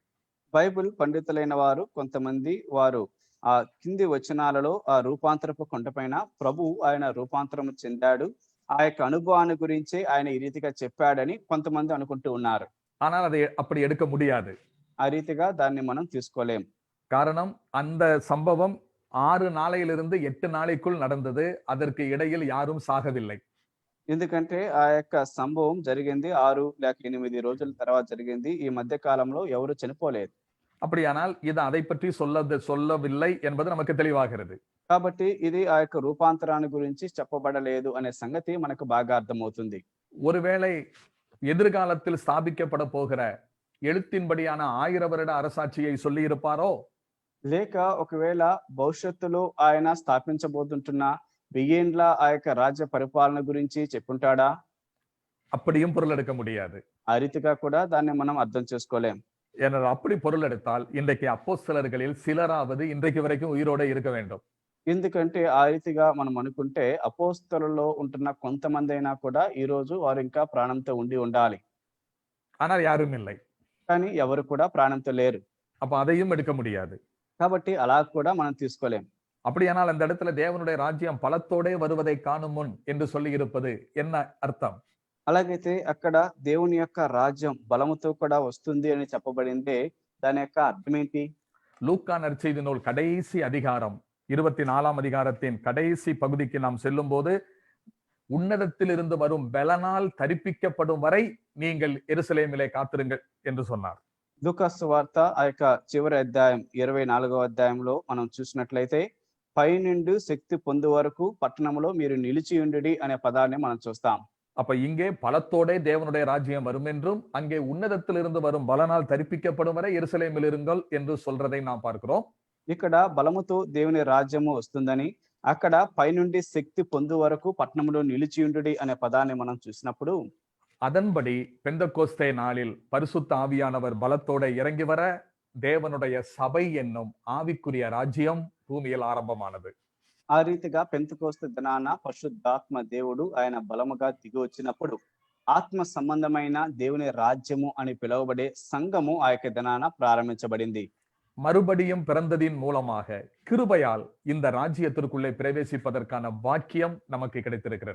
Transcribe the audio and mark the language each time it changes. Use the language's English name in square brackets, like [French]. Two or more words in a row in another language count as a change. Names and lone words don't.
[Telugu] బైబిల్ పండితులైన వారు కొంతమంది వారు ఆ కింది వచనాలలో ఆ రూపాంతరపు కొండపైన ప్రభు ఆయన రూపాంతరము చెందాడు, ఆ యొక్క అనుభవాన్ని గురించి ఆయన ఈ రీతిగా చెప్పాడని కొంతమంది అనుకుంటూ ఉన్నారు. [Tamil] ஆனால் அதை அப்படி எடுக்க முடியாது. [Telugu] ఆ రీతిగా దాన్ని మనం తీసుకోలేం. [Tamil] காரணம், அந்த சம்பவம் 6 நாளையிலிருந்து 8 நாளைக்குள் நடந்தது, அதற்கு இடையில் யாரும் சாகவில்லை. [Telugu] ఎందుకంటే ఆ యొక్క సంభవం జరిగింది 6 లేక 8 రోజుల తర్వాత జరిగింది. ఈ మధ్య కాలంలో ఎవరు చనిపోలేదు. [Tamil] அப்படியானால் இது அதை பற்றி சொல்லவில்லை என்பது நமக்கு தெளிவாகிறது. [Telugu] కాబట్టి ఇది ఆ యొక్క రూపాంతరాన్ని గురించి చెప్పబడలేదు అనే సంగతి మనకు బాగా అర్థమవుతుంది. [Tamil] ஒருவேளை எதிர்காலத்தில் ஸ்தாபிக்கப்பட போகிற எழுத்தின்படியான 1000 வருட அரசாட்சியை சொல்லி இருப்பாரோ? [Telugu] లేక ఒకవేళ భవిష్యత్తులో ఆయన స్థాపించబోతుంటున్న 1000 ఏండ్ల ఆ యొక్క రాజ్య పరిపాలన గురించి చెప్పుంటాడా? [Tamil] அப்படியும் பொருள் எடுக்க முடியாது. [Telugu] ఆ రీతిగా కూడా దాన్ని మనం అర్థం చేసుకోలేం. [Tamil] ஏன்னா அப்படி பொருள் எடுத்தால் இன்றைக்கு அப்போஸ்தலர்களில் சிலராவது இன்றைக்கு வரைக்கும் உயிரோட இருக்க வேண்டும். [Telugu] ఎందుకంటే ఆ రీతిగా మనం అనుకుంటే అపోస్తలుల్లో ఉంటున్న కొంతమంది అయినా కూడా ఈ రోజు వారు ఇంకా ప్రాణంతో ఉండాలి. [Tamil] ஆனால் யாரும் இல்லை. [Telugu] కానీ ఎవరు కూడా ప్రాణంతో లేరు. [Tamil] அப்ப அதையும் எடுக்க முடியாது. [Telugu] కాబట్టి అలా కూడా మనం తీసుకోలేం. [Tamil] அப்படியானால் அந்த இடத்துல தேவனுடைய ராஜ்யம் பலத்தோட வருவதை காணும் முன் என்று சொல்லி இருப்பது என்ன அர்த்தம்? [Telugu] అలాగైతే అక్కడ దేవుని యొక్క రాజ్యం బలముతో కూడా వస్తుంది అని చెప్పబడిందే, దాని యొక్క అర్థం ఏంటి? [Tamil] லூக்கா நற்செய்தி நூல் கடைசி அதிகாரம் 24ஆம் அதிகாரத்தின் கடைசி பகுதிக்கு நாம் செல்லும் போது, உன்னதத்தில் இருந்து வரும் பலனால் தரிப்பிக்கப்படும் வரை நீங்கள் எருசலேமிலே காத்திருங்கள் என்று சொன்னார். [Telugu] లూకా సువార్త ఆ యొక్క చివరి అధ్యాయం 24వ అధ్యాయంలో మనం చూసినట్లయితే, పై నుండి శక్తి పొందు వరకు పట్టణంలో మీరు నిలిచి ఉండుడి అనే పదాన్ని మనం చూస్తాం. [Tamil] அப்ப இங்கே பலத்தோட தேவனுடைய ராஜ்யம் வரும் என்றும், அங்கே உன்னதத்திலிருந்து வரும் பலனால் தரிப்பிக்கப்படும் வரை எருசலேமில் இருங்கள் என்று சொல்றதை நாம் பார்க்கிறோம். [Telugu] ఇక్కడ బలముతో దేవుని రాజ్యము వస్తుందని, అక్కడ పై నుండి శక్తి పొందు వరకు పట్టణంలో నిలిచి ఉండుడి అనే పదాన్ని మనం చూసినప్పుడు, [Tamil] அதன்படி பெந்தகோஸ்தே நாளில் பரிசுத்த ஆவியானவர் பலத்தோட இறங்கி வர தேவனுடைய சபை என்னும் ஆவிக்குரிய ராஜ்யம் பூமியில் ஆரம்பமானது. [Telugu] ఆ రీతిగా పెంతెకోస్తు దినాన పరిశుద్ధాత్మ దేవుడు ఆయన బలముగా దిగి వచ్చినప్పుడు ఆత్మ సంబంధమైన దేవుని రాజ్యము అని పిలువబడే సంఘము ఆ యొక్క దినాన ప్రారంభించబడింది. [Tamil] மறுபடியும் பிறந்ததின் மூலமாக கிருபையால் இந்த ராஜ்யத்திற்குள்ளே பிரவேசிப்பதற்கான பாக்கியம் நமக்கு கிடைத்திருக்கிறது.